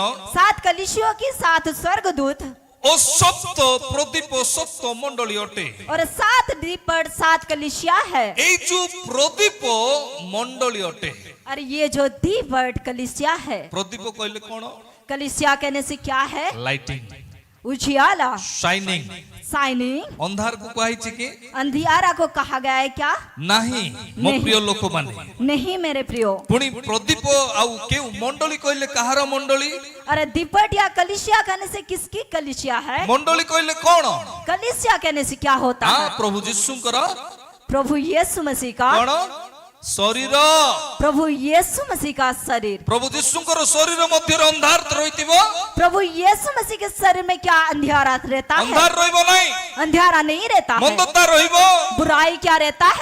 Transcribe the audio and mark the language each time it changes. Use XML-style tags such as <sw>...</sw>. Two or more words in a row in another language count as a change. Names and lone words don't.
<hi>7 कलीसियों की 7 स्वर्गदूत,</hi> <or>ଓ ସପ୍ତ ପ୍ରଦୀପ ସପ୍ତ ମଣ୍ଡଳୀ ଅଟେ।</or> <hi>और 7 दीपट 7 कलीसिया है।</hi> <or>ଏଇ ଯୋଉ ପ୍ରଦୀପ ମଣ୍ଡଳୀ ଅଟେ।</or> <hi>और ये जो दीपट कलीसिया है,</hi> <or>ପ୍ରଦୀପ କହିଲେ କଣ?</or> <hi>कलीसिया कहने से क्या है,</hi> <or>ଲାଇଟିଂ,</or> <hi>उजियाला, शाइनिंग। साइनिंग,</hi> <or>ଅନ୍ଧାରକୁ କୁହାଯାଇଛି କି</or> <hi>अंधियारा को कहा गया है क्या,</hi> <or>ନାହିଁ ମୋ</or> <hi>नहीं।</hi> <or>ପ୍ରିୟ ଲୋକମାନେ।</or> <hi>नहीं मेरे प्रियो।</hi> <or>ପୁଣି ପ୍ରଦୀପ ଆଉ କେଉଁ ମଣ୍ଡଳୀ କହିଲେ କାହାର ମଣ୍ଡଳୀ?</or> <hi>अरे दीपट या कलीसिया कहने से किसकी कलीसिया है,</hi> <or>ମଣ୍ଡଳୀ କହିଲେ କଣ?</or> <hi>कलीसिया कहने से क्या होता</hi> <or>ହଁ,</or> <hi>है,</hi> <or>ପ୍ରଭୁ ଯୀଶୁଙ୍କର</or> <hi>प्रभु यीशु मसीह का।</hi> <or>କଣ? शरीर</or> <hi>प्रभु यीशु मसीह का शरीर।</hi> <or>ପ୍ରଭୁ ଯୀଶୁଙ୍କର ଶରୀର ମଧ୍ୟ ଅନ୍ଧାର ରହିଥିବ</or> <hi>प्रभु यीशु मसीह के शरीर में क्या अंधियारा रहता है?</hi> <or>ଅନ୍ଧାର ରହିବ ନାହିଁ</or> <hi>अंधियारा नहीं रहता है।</hi> <or>ମନ୍ଦତା ରହିବ</or> <hi>बुराई क्या रहता है?</hi>